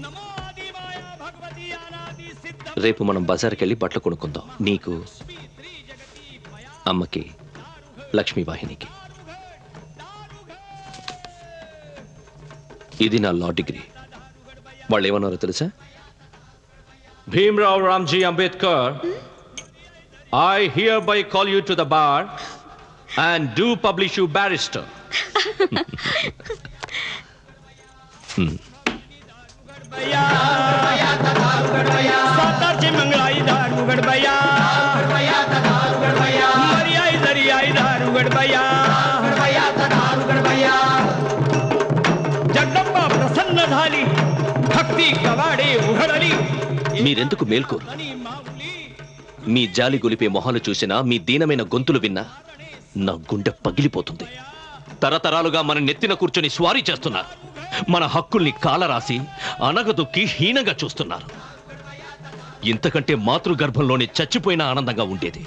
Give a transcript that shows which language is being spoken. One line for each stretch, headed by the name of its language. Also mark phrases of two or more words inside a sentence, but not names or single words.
Telugu: రేపు మనం బజార్కి వెళ్ళి బట్టలు కొనుక్కుందాం. నీకు, అమ్మకి, లక్ష్మీవాహినికి. ఇది నా లా డిగ్రీ. వాళ్ళు ఏమన్నారో తెలుసా?
English: Bhimrao Ramji Ambedkar, I hereby call you to the bar and do publish you barrister.
Marathi: सातारचे मंगळाई धार उघड बया, मर्याई दर्याई धार उघड बया, जगदंबा प्रसन्न झाली, भक्ती कवाडे उघडली.
Telugu: మీరెందుకు మేల్కోరు? మీ జాలి గొలిపే మొహాలు చూసినా, మీ దీనమైన గొంతులు విన్నా నా గుండె పగిలిపోతుంది. తరతరాలుగా మన నెత్తిన కూర్చొని స్వారీ చేస్తున్నారు. మన హక్కుల్ని కాలరాసి అనగదొక్కి హీనంగా చూస్తున్నారు. ఇంతకంటే మాతృగర్భంలోనే చచ్చిపోయిన ఆనందంగా ఉండేది.